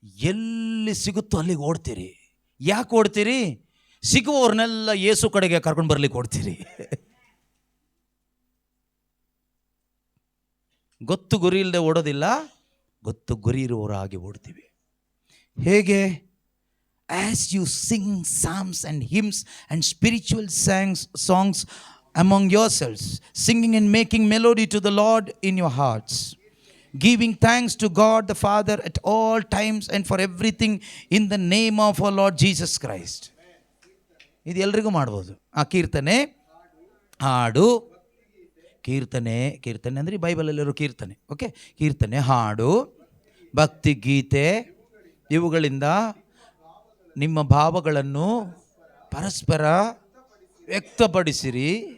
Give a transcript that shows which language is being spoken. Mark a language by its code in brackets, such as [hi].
[kn] ಎಲ್ಲಿ ಸಿಗುತ್ತೋ ಅಲ್ಲಿಗೆ ಓಡ್ತೀರಿ. ಯಾಕೆ ಓಡ್ತೀರಿ? ಸಿಗುವವ್ರನ್ನೆಲ್ಲ ಯೇಸು ಕಡೆಗೆ ಕರ್ಕೊಂಡು ಬರ್ಲಿಕ್ಕೆ ಓಡ್ತೀರಿ. ಗೊತ್ತು ಗುರಿ ಇಲ್ಲದೆ ಓಡೋದಿಲ್ಲ, ಗೊತ್ತು ಗುರಿ ಇರುವವರಾಗಿ ಓಡ್ತೀವಿ. ಹೇಗೆ? [en] As you sing psalms and hymns and spiritual songs among yourselves, singing and making melody to the Lord in your hearts, giving thanks to God the Father at all times and for everything in the name of our Lord Jesus Christ. [kn] ಇದು ಎಲ್ರಿಗೂ ಮಾಡ್ಬೋದು. ಆ ಕೀರ್ತನೆ, ಹಾಡು, ಕೀರ್ತನೆ ಅಂದರೆ ಬೈಬಲಲ್ಲಿರೋ ಕೀರ್ತನೆ. Okay, ಕೀರ್ತನೆ, ಹಾಡು, ಭಕ್ತಿ ಗೀತೆ, ಇವುಗಳಿಂದ ನಿಮ್ಮ ಭಾವಗಳನ್ನು ಪರಸ್ಪರ ವ್ಯಕ್ತಪಡಿಸಿರಿ.